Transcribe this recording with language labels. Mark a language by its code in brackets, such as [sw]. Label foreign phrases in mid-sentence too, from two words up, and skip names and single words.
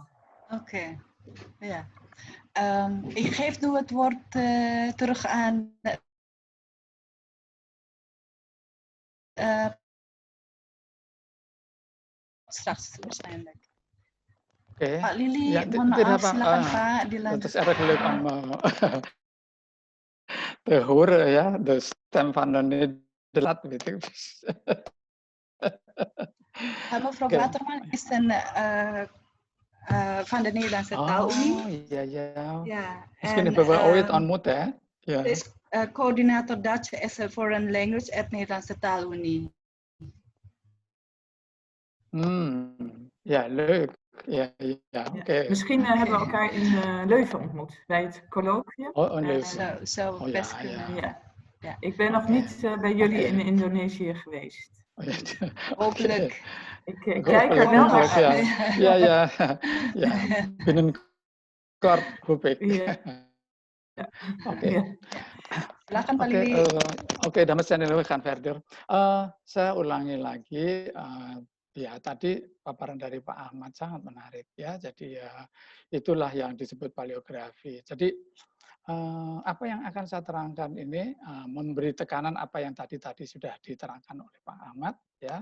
[nl] Oké, ja. Ik geef nu het woord terug aan straks waarschijnlijk. Oké. [id] Pak Lili, [nl] Ja, [id] mohon tidak maaf, apa, silakan Pak, [nl] het [id] dilanjut. [nl] is erg leuk om te horen ja, de stem van de Nederland, weet ik. Mevrouw Oké. Waterman is van de Nederlandse Taalunie. [id] Oh, iya ya. [nl] Ja, Misschien en hebben we ooit ontmoet hè? Ja. ze is coördinator [en] Dutch as a Foreign Language [nl] at Nederlandse Taalunie. Ja, leuk. Ja, ja, oké. Misschien hebben we elkaar in Leuven ontmoet bij het colloquium. Oh, een Leuven. Zou best ja, kunnen. ja. Ja. Ik ben nog niet bij jullie in Indonesië geweest. Oh, ja. Hopelijk. Ik kijk er wel naar ja. uit. Ja. Binnenkort hoop ik. Ja. Oké. Ja. [id] Silakan Pak Lili. Oke, dames dan hadirin, [nl] we gaan verder. [id] Saya ulangi lagi, ya tadi paparan dari Pak Ahmad sangat menarik ya. Jadi ya itulah yang disebut paleografi. Jadi apa yang akan saya terangkan ini memberi tekanan apa yang tadi sudah diterangkan oleh Pak Ahmad ya.